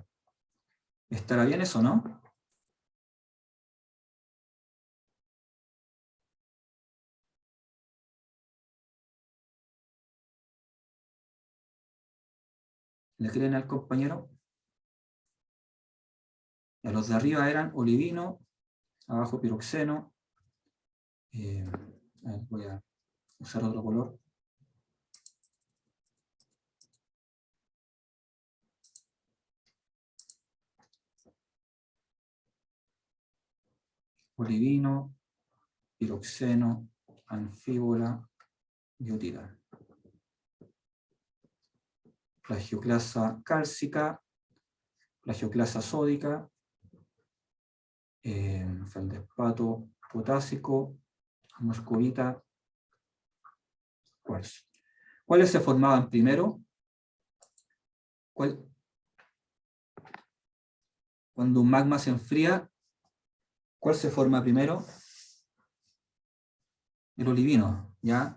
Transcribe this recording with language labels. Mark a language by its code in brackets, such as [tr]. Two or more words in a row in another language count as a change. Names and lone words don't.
[es] ¿Estará bien eso, no? ¿Le creen al compañero? Ya, los de arriba eran olivino, abajo piroxeno. A ver, voy a usar otro color. Olivino, piroxeno, anfíbola, biotita. Plagioclasa cálcica, plagioclasa sódica, feldespato potásico, moscovita, cuarzo. ¿Cuáles se formaban primero? Cuando un magma se enfría, ¿cuál se forma primero? El olivino, ¿ya?